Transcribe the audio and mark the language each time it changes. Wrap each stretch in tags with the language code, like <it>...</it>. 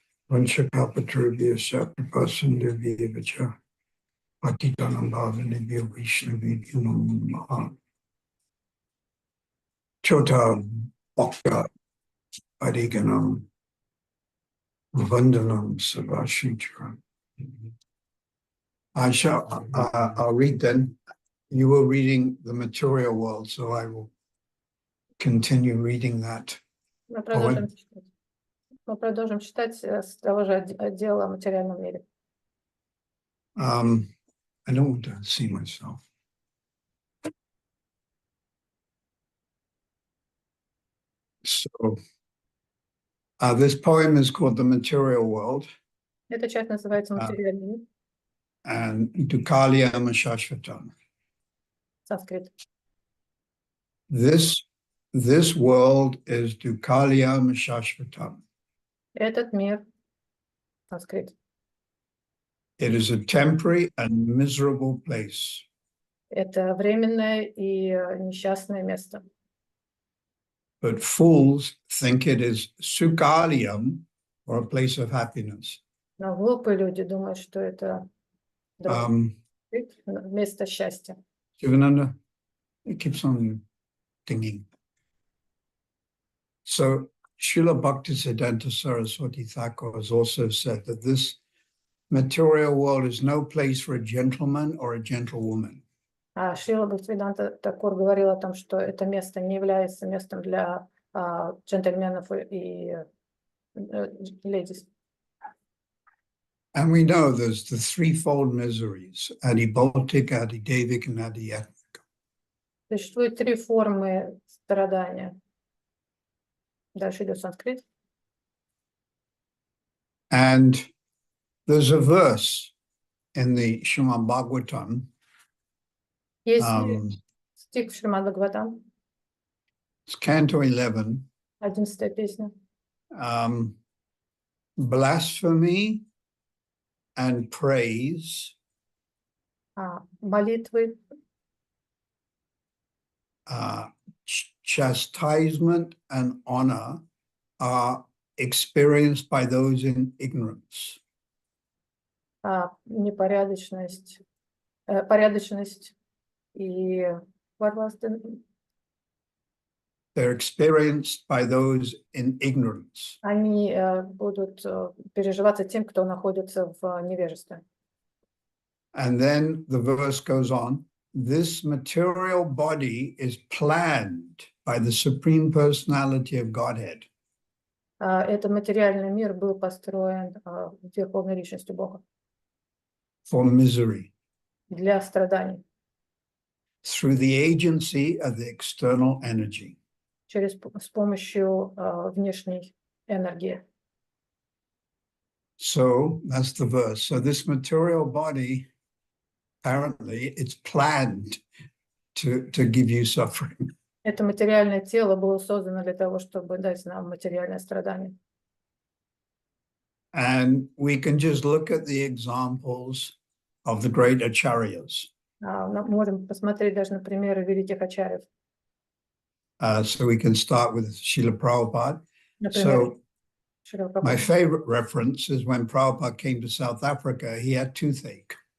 <sa>Vanshakapatrubhya Saprapasan Devivacha Patitanam Bhavani Vishnavi Namaha Chota Bhakta Adiganam Vandanam Savashitra.</sa> <en>I'll read then. You were reading the material world, so I will continue reading that.</en> <ru>Мы продолжим читать с того же отдела о материальном мире.</ru> <en>I don't want to see myself. So, this poem is called The Material World.</en> <ru>Эта часть называется «Материальный мир».</ru> <en>and Dukalyam Shashvatam.</en> <ru>Санскрит.</ru> <en>This world is Dukalyam Shashvatam.</en> <ru>Этот мир, санскрит,</ru> <en>It is a temporary and miserable place.</en> <ru>это временное и несчастное место.</ru> <en>But fools think it is Sukalyam, or a place of happiness.</en> <ru>Но глупые люди думают, что это другое место счастья.</ru> <en>Shivananda, it keeps on dinging. So Srila Bhaktisiddhanta Saraswati Thakur has also said that this material world is no place for a gentleman or a gentlewoman.</en> <ru>А Шрила Бхактивиданта Такур говорил о том, что это место не является местом для джентльменов и ледис.</ru> <en>And we know there's the threefold miseries, adibautic, adidevic, and adhyatmic.</en> <ru>Существует три формы страдания. Дальше идет санскрит.</ru> <en>And there's a verse in the Srimad Bhagavatam.</en> <ru>Есть стих в Шримад Бхагаватам,</ru> <en>It's Canto 11.</en> <ru>11-я песня.</ru> <en>Blasphemy and praise,</en> <ru>Молитвы,</ru> <en>chastisement and honor are experienced by those in ignorance.</en> <ru>непорядочность, порядочность и</ru> <en>what was the... They're experienced by those in ignorance.</en> <ru>Они будут переживаться тем, кто находится в невежестве.</ru> <en>And then the verse goes on, this material body is planned by the Supreme Personality of Godhead.</en> <ru>Этот материальный мир был построен Верховной Личностью Бога</ru> <en>For misery,</en> <ru>для страданий,</ru> <en>through the agency of the external energy.</en> <ru>с помощью внешней энергии.</ru> <en>So that's the verse. So this material body, apparently, it's planned to give you suffering.</en> <ru>Это материальное тело было создано для того, чтобы дать нам материальное страдание.</ru> <en>And we can just look at the examples of the great acharyas.</en> <ru>Можем посмотреть даже на примеры великих ачарьев.</ru> <en>So we can start with Srila Prabhupada.</en> <ru>Например,</ru> <en>So my favorite reference is when Prabhupada came to South Africa, he had toothache.</en>